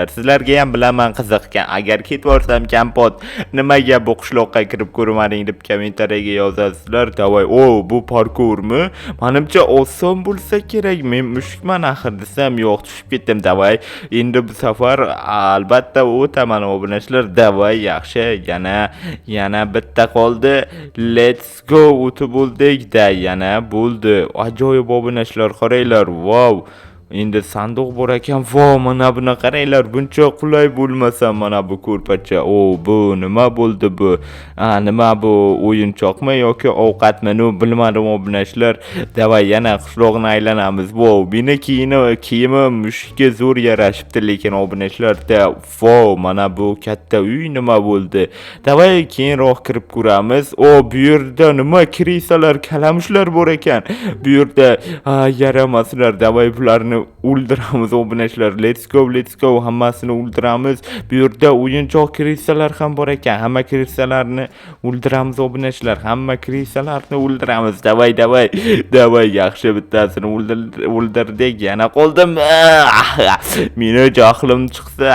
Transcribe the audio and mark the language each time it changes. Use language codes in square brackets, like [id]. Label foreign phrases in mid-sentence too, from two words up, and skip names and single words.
[uz] Sizlarga ham bilaman qiziq ekan. Agar ketvorsam Kampot nimaga bu qishloqqa kirib ko'rmading deb kommentariyaga yozasizlar. Davay, bu parkurmi? Menimcha oson bo'lsa kerak. Men mushukman axir desam, yo'q, tushib ketdim. Davay, endi bu safar albatta o'taman obunachilar. Davay, yaxshi. Yana bitta qoldi. [en] Let's go. [uz] O'tib bo'ldik-da. Yana bo'ldi. Ajoyib obunachilar, qaranglar. Wow. Endi sanduq bor ekan. Mana buni qaranglar. Buncha qulay bo'lmasa mana bu ko'rpacha. Bu nima bo'ldi bu? Nima bu? O'yinchoqmi yoki ovqatmi? Bilmadim obunachilar. Davay yana qishloqni aylanamiz. Meni kiyimim mushukka zo'r yarashibdi, lekin obunachilar, mana bu katta uy nima bo'ldi? Davay keyinroq kirib ko'ramiz. Bu yerda nima kirisalar, kalamushlar bor ekan. Bu yerda yaramaslar. Davay bularni o'ldiramiz obunachilar. [en] Let's go. [uz] Hammasini o'ldiramiz. Bu yerda o'yinchoq kirisalar ham bor ekan. Hamma kirisalarni o'ldiramiz obunachilar. Hamma kirisalarni o'ldiramiz. Davay, yaxshi bittasini o'ldirdik. Yana qoldim. Meni jahlim chiqsa.